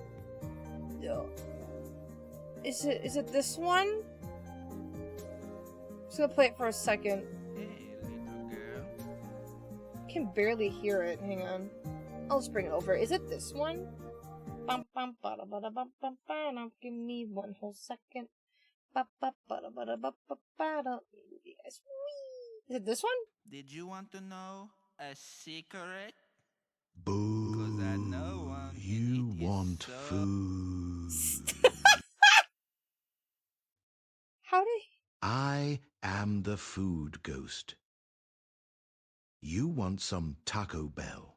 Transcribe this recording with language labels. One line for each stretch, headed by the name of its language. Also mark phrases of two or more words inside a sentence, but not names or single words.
English: Is it this one? I'm just gonna play it for a second. Hey, little girl. I can barely hear it. Hang on. I'll just bring it over. Is it this one? Bum, bum, bada, bada, bum, bum, bada. Give me one whole second. Ba, ba, bada, bada, ba, ba, bada. Yes. Is it this one? Did you want to know a secret? Boo. 'Cause I know one. You want food. How did he... I am the food ghost. You want some Taco Bell